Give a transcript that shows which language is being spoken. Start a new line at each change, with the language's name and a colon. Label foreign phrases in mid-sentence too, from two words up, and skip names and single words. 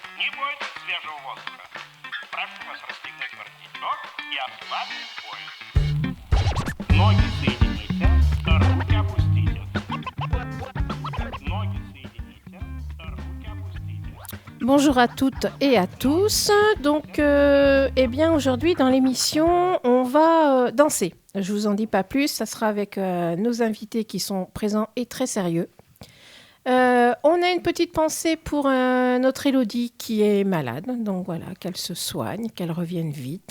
Russian: требует свежего воздуха. Прошу вас расстегнуть воротничок и ослабить пояс. Ноги соедините, руки опустите. Ноги соедините, руки опустите.
French: Bonjour à toutes et à tous. Donc, aujourd'hui dans l'émission, on va danser. Je vous en dis pas plus, ça sera avec nos invités qui sont présents et très sérieux. On a une petite pensée pour notre Élodie qui est malade, donc voilà, qu'elle se soigne, qu'elle revienne vite.